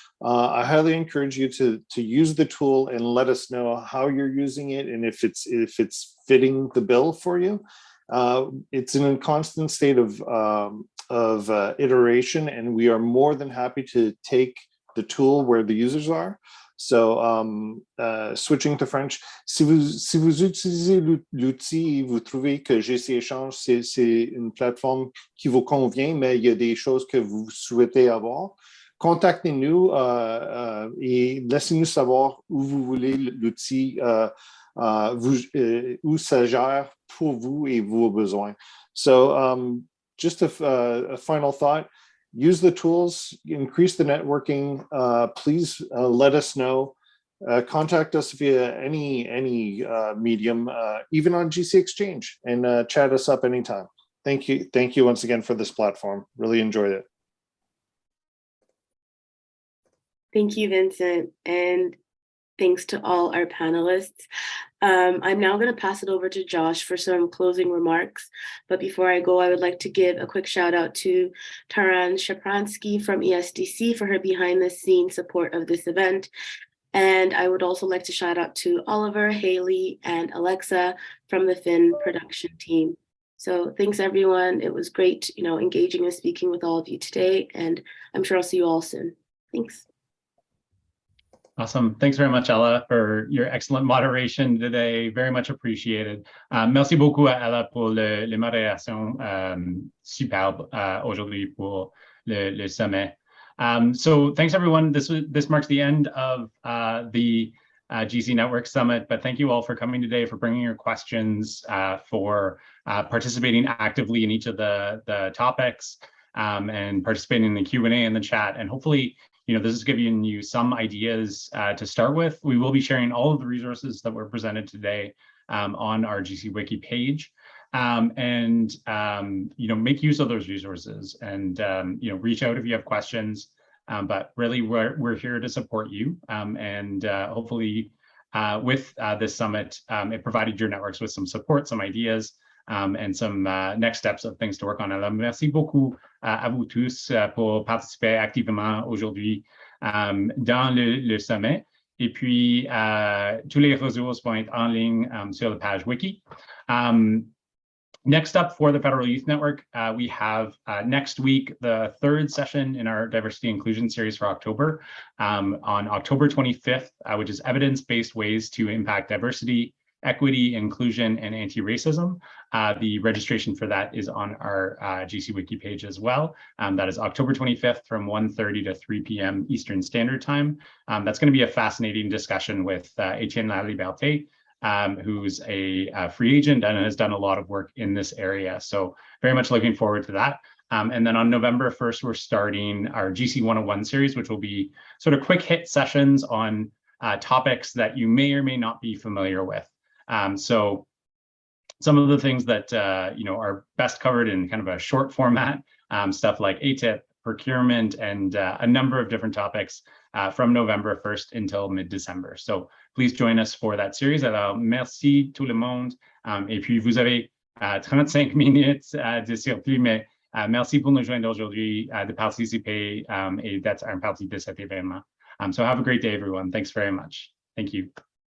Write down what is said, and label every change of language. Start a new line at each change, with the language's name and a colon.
English: I highly encourage you to use the tool and let us know how you're using it and if it's fitting the bill for you. It's in a constant state of iteration, and we are more than happy to take the tool where the users are. So, switching to French,
French: si vous utilisez l'outil et vous trouvez que GC Échange, c'est une plateforme qui vous convient, mais il y a des choses que vous souhaitez avoir, contactez-nous et laissez-nous savoir où vous voulez l'outil, où ça gère pour vous et vos besoins.
English: So, just a final thought. Use the tools, increase the networking. Please let us know. Contact us via any medium, even on GC Exchange, and chat us up anytime. Thank you. Thank you once again for this platform. Really enjoyed it. Thank you, Vincent. And thanks to all our panelists. I'm now going to pass it over to Josh for some closing remarks. But before I go, I would like to give a quick shout out to Taran Shapransky from ESDC for her behind the scenes support of this event. And I would also like to shout out to Oliver, Haley, and Alexa from the Fin production team. So thanks, everyone. It was great, engaging and speaking with all of you today. And I'm sure I'll see you all soon. Thanks. Awesome. Thanks very much, Ella, for your excellent moderation today. Very much appreciated.
French: Merci beaucoup à Ella pour les modérations superbes aujourd'hui pour le sommet.
English: So thanks, everyone. This marks the end of the GC Network Summit, but thank you all for coming today, for bringing your questions, for participating actively in each of the topics, and participating in the Q&A and the chat. And hopefully, this is giving you some ideas to start with. We will be sharing all of the resources that were presented today on our GC Wiki page, and make use of those resources, and reach out if you have questions. But really, we're here to support you, and hopefully, with this summit, it provided your networks with some support, some ideas, and some next steps of things to work on.
French: Alors, merci beaucoup à vous tous pour participer activement aujourd'hui dans le sommet. Et puis, tous les ressources vont être en ligne sur la page wiki.
English: Next up for the Federal Youth Network, we have next week the third session in our Diversity Inclusion series for October, on October 25th, which is evidence-based ways to impact diversity, equity, inclusion, and anti-racism. The registration for that is on our GC Wiki page as well. That is October 25th from 1:30 to 3 p.m. Eastern Standard Time. That's going to be a fascinating discussion with Etienne Laliberté, who's a free agent and has done a lot of work in this area. So very much looking forward to that. And then on November 1st, we're starting our GC 101 series, which will be sort of quick hit sessions on topics that you may or may not be familiar with. So some of the things that are best covered in kind of a short format, stuff like ATIP, procurement, and a number of different topics from November 1st until mid-December. So please join us for that series.
French: Alors, merci tout le monde. Et puis, vous avez 35 minutes de surplus, mais merci pour nous joindre aujourd'hui, de participer et d'être un partie de cet événement.
English: So have a great day, everyone. Thanks very much. Thank you.